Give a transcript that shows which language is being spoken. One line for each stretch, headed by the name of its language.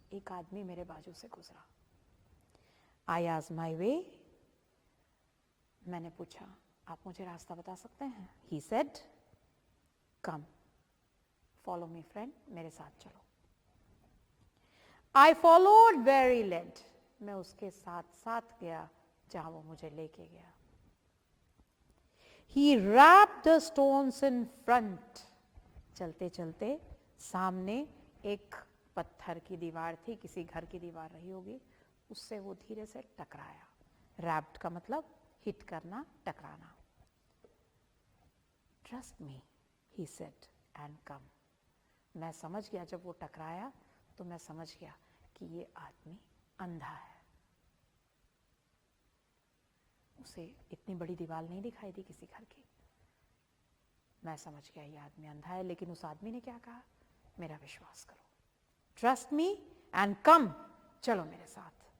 Hindi: एक आदमी मेरे बाजू से गुजरा.
English: I asked my way.
Hindi: मैंने पूछा, आप मुझे रास्ता बता सकते हैं?
English: He said, come, follow me friend,
Hindi: मेरे साथ चलो.
English: I followed where he led.
Hindi: मैं उसके साथ साथ गया जहां वो मुझे लेके गया.
English: He wrapped the stones in front.
Hindi: चलते चलते सामने एक पत्थर की दीवार थी, किसी घर की दीवार रही होगी, उससे वो धीरे से टकराया. Wrapped का मतलब हिट करना, टकराना.
English: Trust me, he said, and come.
Hindi: मैं समझ गया, जब वो टकराया तो मैं समझ गया कि ये आदमी अंधा है. उसे इतनी बड़ी दीवार नहीं दिखाई दी किसी घर की. मैं समझ गया ये आदमी अंधा है. लेकिन उस आदमी ने क्या कहा? मेरा विश्वास करो.
English: trust me and come,
Hindi: चलो मेरे साथ.